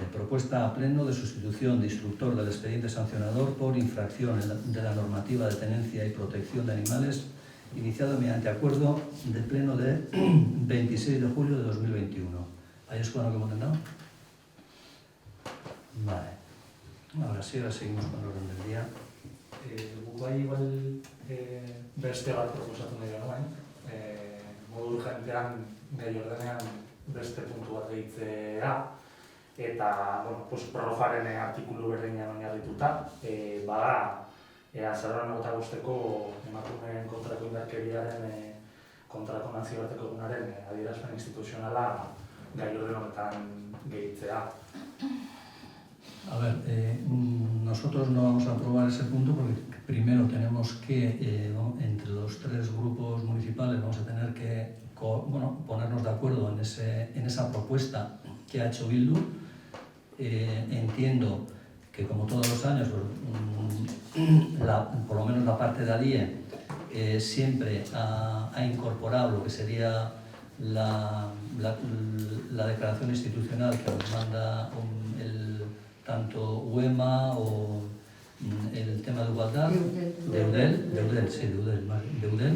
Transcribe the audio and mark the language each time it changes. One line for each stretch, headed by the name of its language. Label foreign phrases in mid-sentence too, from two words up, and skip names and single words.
Spanish: Propuesta a pleno de sustitución de instructor del expediente sancionador por infracción de la normativa de tenencia y protección de animales iniciado mediante acuerdo de pleno de 26 de julio de 2021. ¿Hay escuela que hemos tenido? Vale. Ahora seguimos con el orden del día.
Basque: Bai, igual beste bat proposatu nahi genuen. Modu urgentean, gai ordenean beste puntu bat gehitzea, eta prorrogaren artikulu berdinean oinarrituta, bada azaroan 25-ko emakumeen kontrako indarkeriaren kontrako nazioarteko egunaren adierazpen instituzionala gai orden honetan gehitzea.
Spanish: A ver, nosotros no vamos a aprobar ese punto porque primero tenemos que, entre los tres grupos municipales, vamos a tener que ponernos de acuerdo en esa propuesta que ha hecho Bildu. Entiendo que, como todos los años, por lo menos la parte de ADIE siempre ha incorporado lo que sería la declaración institucional que nos manda tanto UEMA o el tema de igualdad, de Eudel.